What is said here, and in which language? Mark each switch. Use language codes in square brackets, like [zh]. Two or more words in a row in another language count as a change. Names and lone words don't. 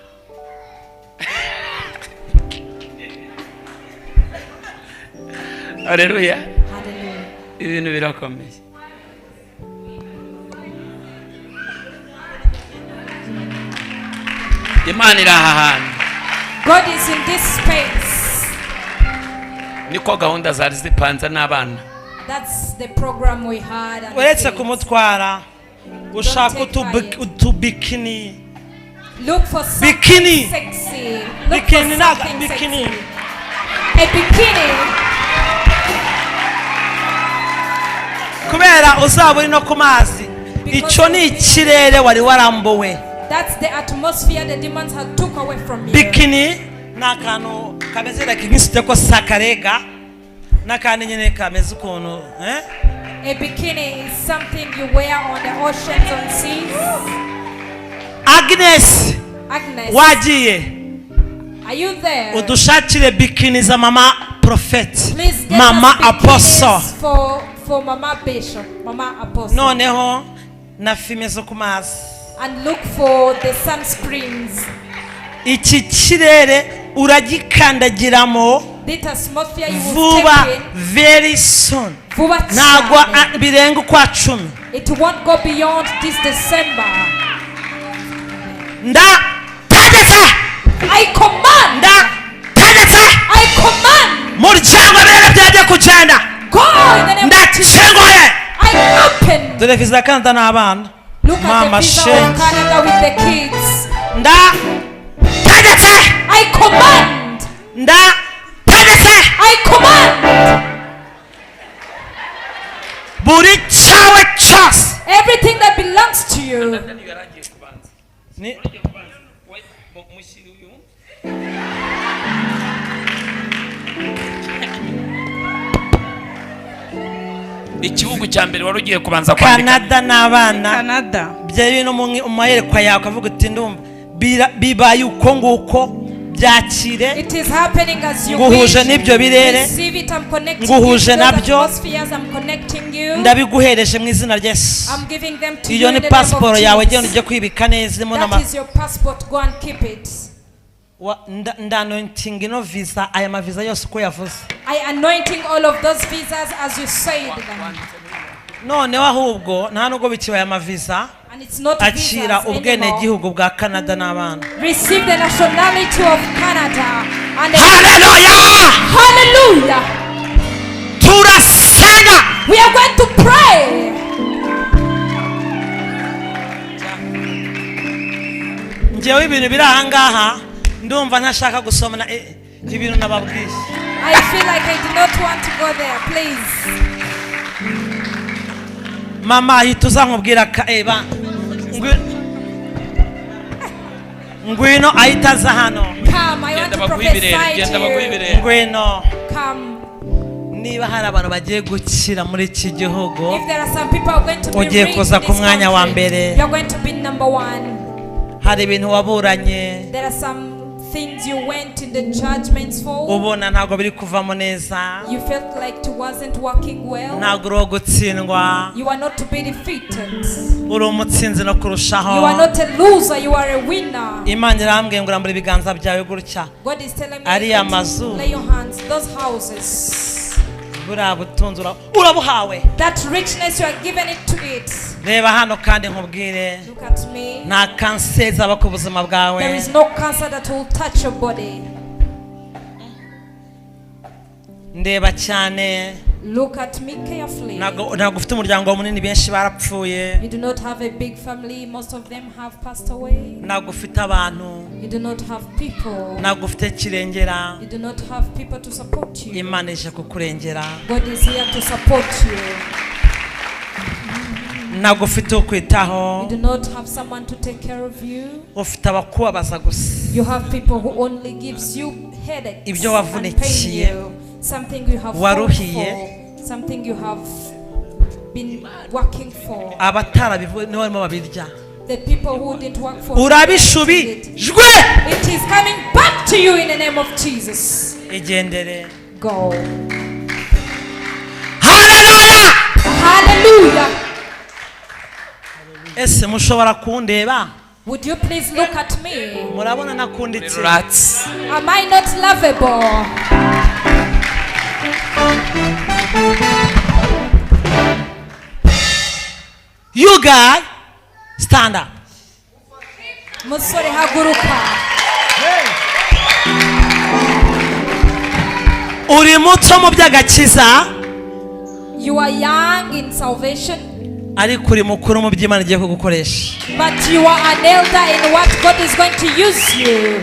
[rw] Haleluya. [en] Hallelujah. [rw] Ibintu birakomeye. Imana iri aha hantu. [en] God is in this space. [rw] Niko gahunda zari zipanze n'abana. [en] That's the program we had. And [rw] Uretse [en] things. [rw] kumutwara ushaka utubikini. [en] Look for something Bikini. sexy. Look Bikini for [rw] naga [en] something bikini. sexy. A bikini. [rw] Kubera uzaba uri no ku mazi. Icyo ni ikirere wari warambuwe. [en] That's the atmosphere the demons had took away from you. [rw] Bikini n'akantu kameze nk'isute ko sakarega n'akandi nyine kameze ukuntu [en] A bikini is something you wear on the oceans, on seas. Agnes Agnes, [rw] wagiye [en] are you there? [rw] udushakire bikini za [en] mama prophet, Please get mama us bikinis apostle. for Mama Bishop, Mama Apostle. [rw] Noneho na filime zo ku mazi. [en] And look for the sunscreens. [rw] Iki kirere uragikandagiramo [en] This atmosphere you will [rw] vuba [en] take in. very soon. [rw] Vuba Ntabwo cyane. birenga ukwa 10. [en] It won't go beyond this December. [rw] Ndategetse [en] I command. I command. [rw] muryango rero byagiye kugenda. [en] Go in the name of Jesus. [rw] Ndacengoye. [en] I open. [rw] Dore visa ya Canada n'abana. [en] Look at Mama the visa shake. of Canada with the kids. [rw] Ndategetse. [en] I command. [rw] Ndategetse. [en] I command. [rw] Buri cyawe cyose. [en] Everything that belongs to you. [rw] Ni Ikibugu cya mbere wari ugiye kubanza kwandika. Canada n'abana. Canada. Bya bintu mu mayerekwa yawe ukavuga uti ndumva bibaye uko nguko byakire. [en] It is happening as you [rw] Nguhuje [en] wish. [rw] n'ibyo birere. [en] Receive it. I'm connecting [rw] Nguhuje [en] you to those [rw] nabyo. [en] atmospheres. I'm connecting you. [rw] Ndabiguhereje mu izina rya Yesu. [en] I'm giving them to you [rw] Iyo [en] in [rw] ni [en] the name of [rw] passport yawe genda [en] Jesus. [rw] ujye kwibika neza irimo [en] That is your passport. Go and keep it. [rw] ndanointing ino visa aya maviza yose uko yavuze. [en] I anointing all of those visas as you said them. [rw] Noneho ahubwo nta nubwo bikibaye amaviza [en] And it's not [rw] akira [en] visas [rw] ubwene [en] anymore. [rw] gihugu bwa Canada n'abana. [en] Receive the nationality of Canada. And Hallelujah! hallelujah. [rw] Turasenga. [en] We are going to pray. [rw] Njyewe ibintu biri aha ngaha ndumva ntashaka gusomana ibintu nababwiye. [en] I feel like I do not want to go there. Please. [rw] Mama ahita uzankubwira eba ngwino ahita aza hano. [en] Come, I want to prophesy [rw] Genda [en] to [rw] bagwibire. [en] you. [rw] Ngwino [en] Come. [rw] niba hari abantu bagiye gukira muri iki gihugu [en] If there are some people who are going to be [rw] ugiye [en] raised [rw] kuza [en] in [rw] ku [en] this [rw] mwanya wa [en] country, [rw] mbere. [en] you're going to be number one. [rw] hari ibintu waburanye [en] There are some things you went in the judgments for. [rw] ubona ntabwo biri kuvamo neza. [en] You felt like it wasn't working well. [rw] ntabwo uri uwo gutsindwa. [en] You are not to be defeated. [rw] uri umutsinzi no kurushaho. [en] You are not a loser, you are a winner. [rw] Imana irambwiye ngo urambure ibiganza byawe gutya. [en] God is telling me [rw] Ariya [en] to [rw] mazu. [en] lay your hands. Those houses. [rw] buriya butunzi urabuhawe. [en] That richness, you are given it to it. [rw] reba hano kandi nkubwire [en] Look at me. [rw] nta kanseri zaba ku buzima bwawe. [en] There is no cancer that will touch your body. [rw] ndeba cyane. [en] Look at me carefully. [rw] ntabwo ufite umuryango munini benshi barapfuye. [en] You do not have a big family. Most of them have passed away. [rw] ntabwo ufite abantu. [en] You do not have people. [rw] ntabwo ufite kirengera. [en] You do not have people to support you. [rw] Imana ije kukurengera. [en] God is here to support you. [rw] ntabwo ufite ukwitaho. [en] You do not have someone to take care of you. [rw] ufite abakubabaza gusa. [en] You have people who only gives you headaches [rw] Ibyo [en] and pain [rw] wavunikiye, [en] you, something you have fought [rw] waruhiye, [en] for, something you have been working for. [rw] abatarabivuye nibo barimo babirya. [en] The people who didn't work for [rw] Urabishubijwe. [en] it is coming back to you in the name of Jesus. [rw] Igendere. [en] Go. Hallelujah. Hallelujah. [rw] Ese mushobora kundeba? [en] Would you please look at me? [rw] Murabona nakunditse? [en] Rats. Am I not lovable? You guys, stand up. [rw] Musore haguruka. Uri muto mu by'agakiza, [en] You are young in salvation, [rw] ariko uri mukuru mu by'Imana igiye kugukoresha. [en] but you are an elder in what God is going to use you.